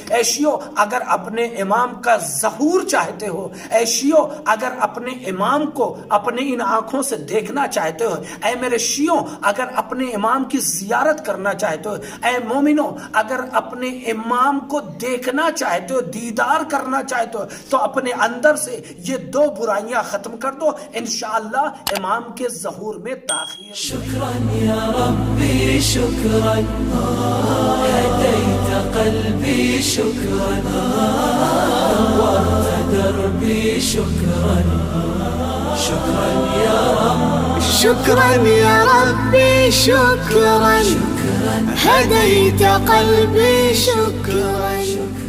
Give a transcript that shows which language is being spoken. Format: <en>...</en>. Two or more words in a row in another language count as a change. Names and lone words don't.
<ur>اے شیعو، اگر اپنے امام کا ظہور چاہتے ہو، اے شیعو اگر اپنے امام کو اپنے ان آنکھوں سے دیکھنا چاہتے ہو، اے میرے شیعو اگر اپنے امام کی زیارت کرنا چاہتے ہو، اے مومنو اگر اپنے امام کو دیکھنا چاہتے ہو، دیدار کرنا چاہتے ہو، تو اپنے اندر سے یہ دو برائیاں ختم کر دو، انشاءاللہ امام کے ظہور میں تاخیر۔</ur> <ar>شکراً یا ربی شکراً، ہدیت قلبی شکراً، نورت دربی شکراً، شکراً یا رب، شكرا يا ربي شكرا، هديت قلبي شكرا.</ar>